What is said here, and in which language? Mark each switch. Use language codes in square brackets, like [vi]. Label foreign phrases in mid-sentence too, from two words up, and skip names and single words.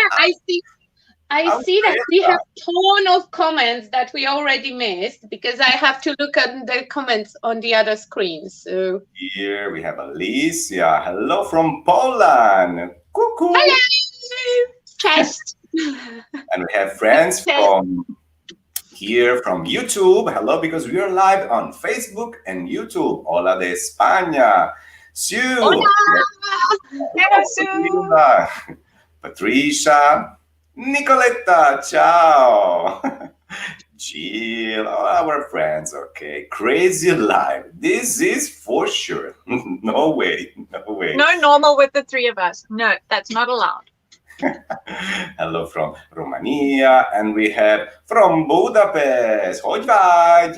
[en] Yeah, I see that we have a ton of comments that we already missed because I have to look at the comments on the other screen. So Here we have Alicia. Hello from Poland. Cuckoo. hello, chest. And we have friends from here from YouTube. Hello, because we are live on Facebook and YouTube. [es] Hola de España. Sue. [en] Hola. Hello, Sue. Patricia. Nicoletta. Ciao. Jill. All our friends. Okay. Crazy live. This is for sure. No way. No normal with the 3 of us. No, that's not allowed. Hello from Romania, and we have from Budapest, Heldwein.